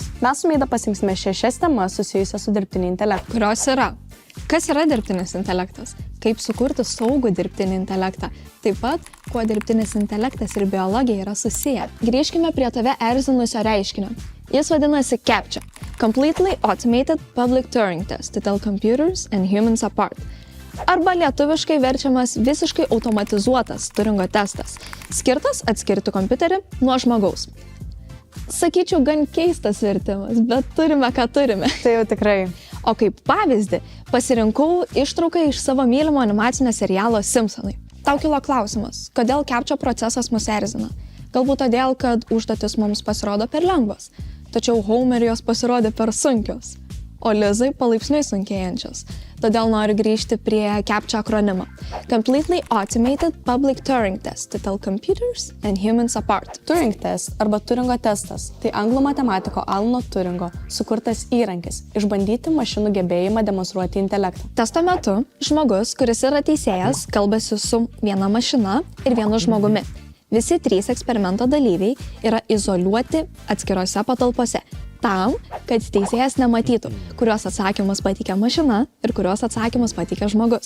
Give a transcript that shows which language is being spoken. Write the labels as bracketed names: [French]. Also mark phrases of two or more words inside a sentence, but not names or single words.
[Lithuanian] Mes su Meida pasimsime 6 temas susijusias su dirbtiniu intelektu. Kurios yra? Kas yra dirbtinis intelektas? Kaip sukurti saugų dirbtinį intelektą? Taip pat, kuo dirbtinis intelektas ir biologija yra susiję. Grįžkime prie tave erzinusio reiškinio. Jis vadinasi CAPTCHA – [English] Completely Automated Public Turing Test to Tell Computers and Humans Apart. [Lithuanian] Arba lietuviškai verčiamas visiškai automatizuotas Turingo testas, skirtas atskirti kompiuterį nuo žmogaus. Sakyčiau, gan keistas vertimas, bet turime, ką turime. Tai jau tikrai. O kaip pavyzdį, pasirinkau ištrauką iš savo mylimo animacinio serialo Simpsonai. Tau kilo klausimas, kodėl CAPTCHA procesas mus erzina? Galbūt todėl, kad užduotis mums pasirodo per lengvas, tačiau Homer'ui jos pasirodė per sunkios, o Lizai palaipsniui sunkėjančios. Todėl noriu grįžti prie CAPTCHA akronimo. [English] Completely Automated Public Turing Test to Tell Computers and Humans Apart. Turing test [Lithuanian] arba Turingo testas – tai anglų matematiko Alano Turingo sukurtas įrankis išbandyti mašinų gebėjimą demonstruoti intelektą. Testo metu žmogus, kuris yra teisėjas, kalbasi su viena mašina ir vienu žmogumi. Visi 3 eksperimento dalyviai yra izoliuoti atskirose patalpose, tam, kad teisėjas nematytų, kuriuos atsakymus pateikia mašina ir kuriuos atsakymus pateikia žmogus.